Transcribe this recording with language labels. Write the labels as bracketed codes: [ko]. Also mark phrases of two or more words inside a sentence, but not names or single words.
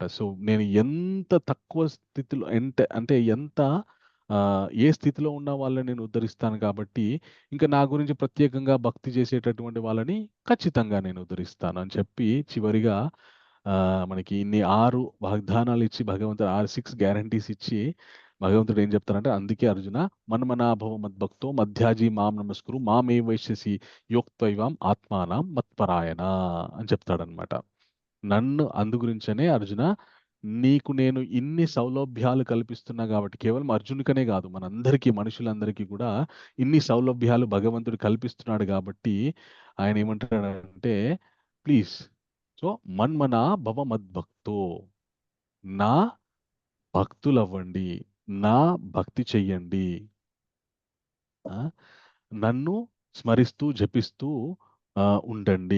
[te] సో, నేను ఎంత తక్కువ స్థితిలో అంటే ఎంత ఏ స్థితిలో ఉన్న వాళ్ళని నేను ఉద్ధరిస్తాను కాబట్టి, ఇంకా నా గురించి ప్రత్యేకంగా భక్తి చేసేటటువంటి వాళ్ళని ఖచ్చితంగా నేను ఉద్ధరిస్తాను అని చెప్పి చివరిగా మనకి ఇన్ని 6 వాగ్దానాలు ఇచ్చి భగవంతుడు 6 గ్యారంటీస్ ఇచ్చి భగవంతుడు ఏం చెప్తారంటే, అందుకే అర్జున [sa] మన్మనాభవ మద్భక్తో మధ్యాజీ మాం నమస్కురు మామే వైశ్యసి యోక్త్వైవాం ఆత్మానం మత్పరాయణ [te] అని చెప్తాడనమాట. నన్ను అందుగురించనే అర్జున నీకు నేను ఇన్ని సౌలభ్యాలు కల్పిస్తున్నా కాబట్టి కేవలం అర్జునికనే కాదు మనందరికీ మనుషులందరికీ కూడా ఇన్ని సౌలభ్యాలు భగవంతుడు కల్పిస్తున్నాడు కాబట్టి ఆయన ఏమంటాడంటే [en] please so [sa] మన్మనా భవ మద్భక్తో [te] నా భక్తులవ్వండి, నా భక్తి చెయ్యండి, నన్ను స్మరిస్తూ జపిస్తూ ఉండండి.